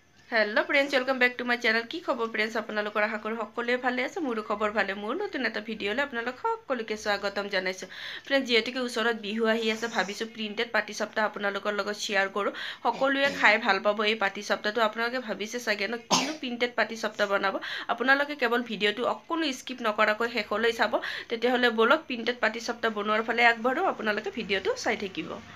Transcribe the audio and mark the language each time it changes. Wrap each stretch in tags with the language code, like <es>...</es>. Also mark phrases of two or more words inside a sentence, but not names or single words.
<en>hello friends welcome back to my channel</en> <as>কি খবৰ फ्रेंड्स আপোনালোকৰ আশা কৰো সকলোৱে ভালে আছে মোৰো খবৰ ভালে মোৰ নতুন এটা ভিডিঅলে আপোনালোক সকলোকে স্বাগতম জনাইছো फ्रेंड्स যেহেতুকে ওচৰত বিহু আহি আছে ভাবিছো প্ৰিন্টেড পাটি সপ্তাহ আপোনালোকৰ লগত শেয়াৰ কৰো সকলোৱে খাই ভাল পাব এই পাটি সপ্তাহটো আপোনালোকে ভাবিছে চাগে ন কিনো প্ৰিন্টেড পাটি সপ্তাহ বনাব আপোনালোকে কেৱল ভিডিঅটো অকনো স্কিপ নকৰাকৈ শেষলৈ চাব তেতিয়াহলে বলক প্ৰিন্টেড পাটি সপ্তাহ বনোৱাৰ ফালে আগবাঢ়ো আপোনালোকে ভিডিঅটো চাই থাকিব</as>